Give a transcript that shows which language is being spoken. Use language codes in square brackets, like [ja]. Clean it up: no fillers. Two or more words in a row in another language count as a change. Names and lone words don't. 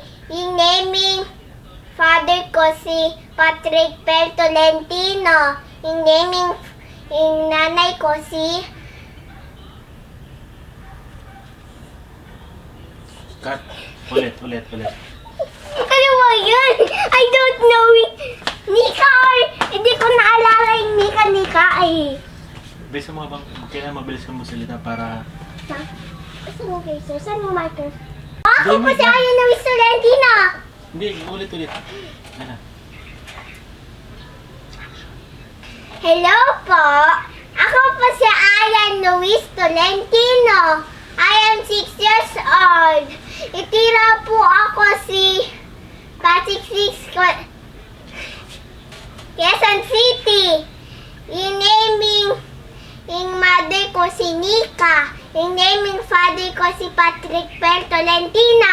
[tl] Yung naming father ko si Patrick Bell Tolentino. Yung nanay ko si Cut. Ulit. ano ba yun? [en] I don't know it. [tl] Nika or hindi ko naalala yung Nika ay. Bilisan mo bang, kailangan mabilis mo salita para... Gusto mo face? Saan yung marker? Ako po si Ayan Luis Tolentino. Hindi, ulit. Ano? Hello po. Ako po si Ayan Luis Tolentino. [en] I am 6 years old. [tl] Itira po ako si Patiksit, Quezon City. Yung mother ko si Nika. Yung naming father ko si Patrick Bell Tolentino.